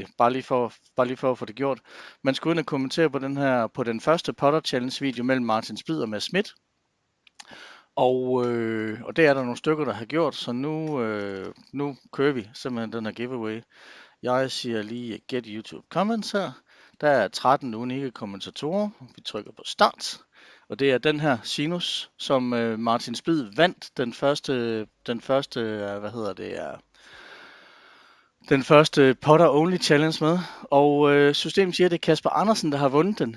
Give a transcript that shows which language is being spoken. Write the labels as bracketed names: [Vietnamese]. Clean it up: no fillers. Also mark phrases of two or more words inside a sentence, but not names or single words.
[Danish] Bare lige for at få det gjort. Man skulle ind og kommentere på den første Putter Challenge video mellem Martin Splid og Mads Schmidt. Og det er der nogle stykker, der har gjort. Så nu kører vi simpelthen den her giveaway. Jeg siger lige [English] get YouTube comments [Danish] her. Der er 13 unikke kommentatorer. Vi trykker på start. Og det er den her Sinus, som Martin Splid vandt den første Putter Only Challenge med. Og systemet siger, at det er Kasper Andersen, der har vundet den.